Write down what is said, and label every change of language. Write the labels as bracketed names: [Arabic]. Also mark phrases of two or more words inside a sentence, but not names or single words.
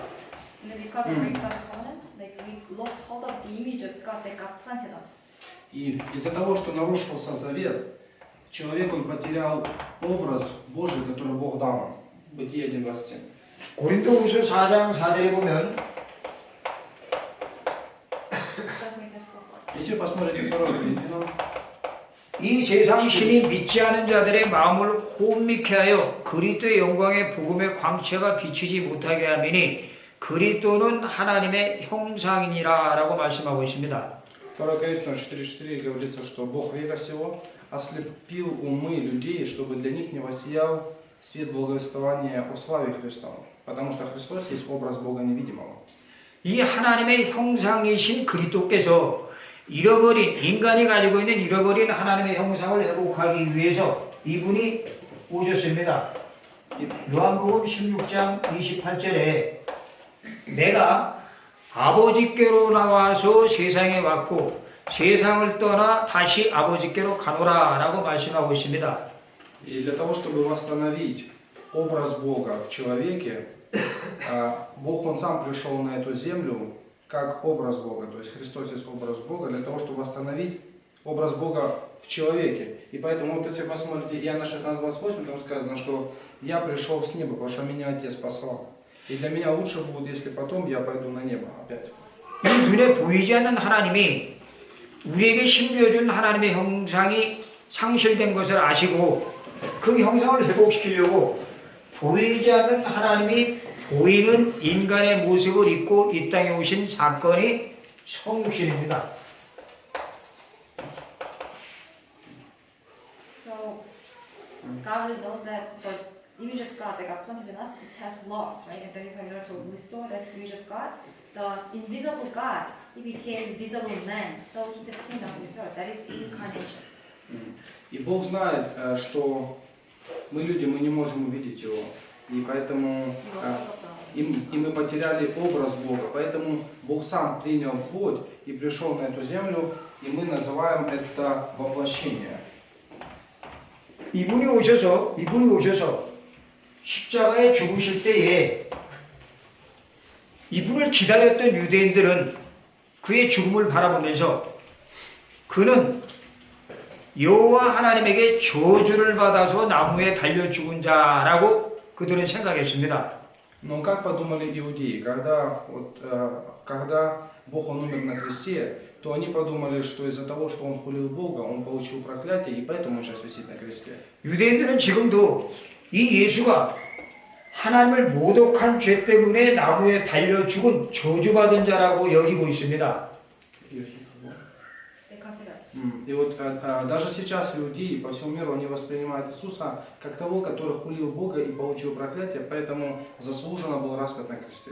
[English] And then because of breaking down the covenant, like we lost hold of the image of God that God planted us. [Russian] И из-за того, что нарушился завет, человек он потерял образ Божий, который Бог дал нам. Бытие 1:27. [Korean] 고린도후서 4장 4절에 보면 [Russian] Если вы посмотрите 2 Коринфянам, [Korean] 이 세상 신이 믿지 않은 자들의 마음을 혼미케 하여 그리스도의 영광의 복음의 광채가 비치지 못하게 하미니 그리스도는 하나님의 형상이니라 라고 말씀하고 있습니다. [Russian] 2 Коринфянам 4:4 говорится, что Бог века сего ослепил умы людей, чтобы для них не воссиял свет благовествования о славе Христовой. Потому что Христос есть образ Бога невидимого. [Korean] 이 하나님의 형상이신 그리스도께서 잃어버린 인간이 가지고 있는 잃어버린 하나님의 형상을 회복하기 위해서 이분이 오셨습니다. 요한복음 16장 28절에 내가 아버지께로 나와서 세상에 왔고 세상을 떠나 다시 아버지께로 가노라 라고 말씀하고 있습니다. [Russian] И для того, чтобы восстановить образ Бога в человеке, Бог Он сам пришел на эту землю как образ Бога, то есть Христос есть образ Бога, для того, чтобы восстановить образ Бога в человеке. И поэтому, вот если вы посмотрите Иоанна 16:28, там сказано, что я пришел с неба, потому что меня Отец послал. И для меня лучше будет, если потом я пойду на небо опять. [Korean] 이 눈에 보이지 않는 하나님이 우리에게 심겨준 하나님의 형상이 상실된 것을 아시고 그 형상을 회복시키려고 보이지 않는 하나님이 보이는 인간의 모습을 입고 이 땅에 오신 사건이 성육신입니다. [English] So God knows that the image of God that God planted in us it has lost, right? And that is why in order to restore that image of God, the invisible God, he became visible man. So he just came down to this earth. That is incarnation. [Russian] И Бог знает, что мы люди, мы не можем увидеть Его. И поэтому и мы потеряли образ Бога. Поэтому Бог сам принял плоть и пришел на эту землю, и мы называем это воплощение. [Korean] 이분이 오셔서 십자가에 죽으실 때에 이분을 기다렸던 유대인들은 그의 죽음을 바라보면서 그는 여호와 하나님에게 저주를 받아서 나무에 달려 죽은 자라고 그들은 생각했습니다. [Russian] Но как подумали иудеи, когда Бог он умер на кресте, то они подумали, что из-за того, что он хулил Бога, он получил проклятие, и поэтому он сейчас висит на кресте. [Korean] 유대인들은 지금도 이 예수가 하나님을 모독한 죄 때문에 나무에 달려 죽은 저주받은 자라고 여기고 있습니다. [English] They consider. [Russian] И вот даже сейчас иудеи по всему миру они воспринимают Иисуса как того, который хулил Бога и получил проклятие, поэтому заслуженно был распят на кресте.